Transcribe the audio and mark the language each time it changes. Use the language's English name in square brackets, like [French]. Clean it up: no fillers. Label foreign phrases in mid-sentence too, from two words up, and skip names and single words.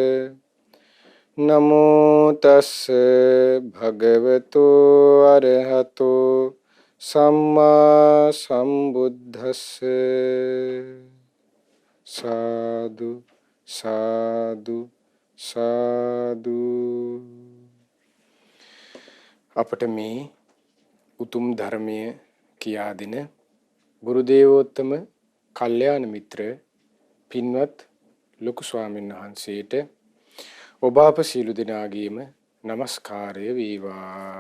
[Pali] नमो तस्से भगवतो अरहतो सम्मा संबुद्धस्से साधु साधु साधु [Sinhala] අපට මේ උතුම් ධර්මය කියා දෙන ගුරුදේවෝත්තම කල්යාණ මිත්‍ර පින්වත් ලොකු ස්වාමීන් වහන්සේට ඔබ අප සියලු දෙනාගේම নমස්කාරය වේවා.